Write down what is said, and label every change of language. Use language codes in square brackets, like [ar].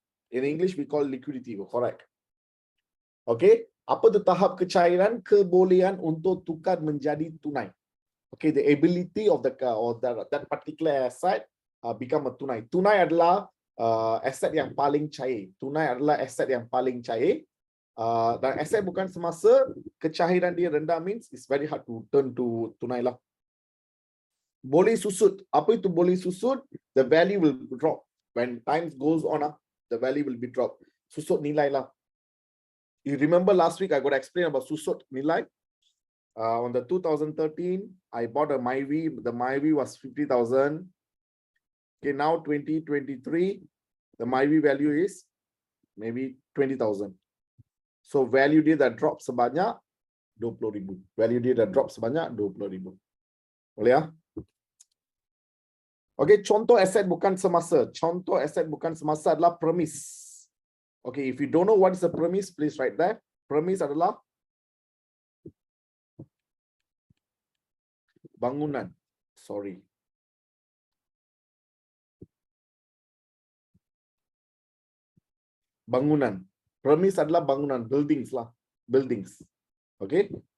[en] In English, we call liquidity, correct. Okay, [ms] apa tu tahap kecairan? Kebolehan untuk tukar menjadi tunai. [en] Okay, the ability of that particular asset become a tunai. [ms] Tunai adalah aset yang paling cair. Tunai adalah aset yang paling cair. Dan aset bukan semasa kecairan dia rendah [en] means it's very hard to turn to [ms] tunai lah. Boleh susut. Apa itu boleh susut? [en] The value will drop. When time goes on, the value will be dropped. [ms] Susut nilai lah. [en] You remember last week I got to explain about susut nilai? On the 2013, I bought a MyV. The MyV was 50,000. Okay, now 2023, the MyV value is maybe 20,000. [ms] So value dia dah drop sebanyak 20,000. Value dia dah drop sebanyak 20,000. Boleh ya? Okay, contoh aset bukan semasa. Contoh aset bukan semasa adalah premise. [en] Okay, if you don't know what is a premise, please write that. [ms] Premise adalah bangunan. Sorry. Bangunan. Premise adalah bangunan. Buildings lah. Buildings. Okay.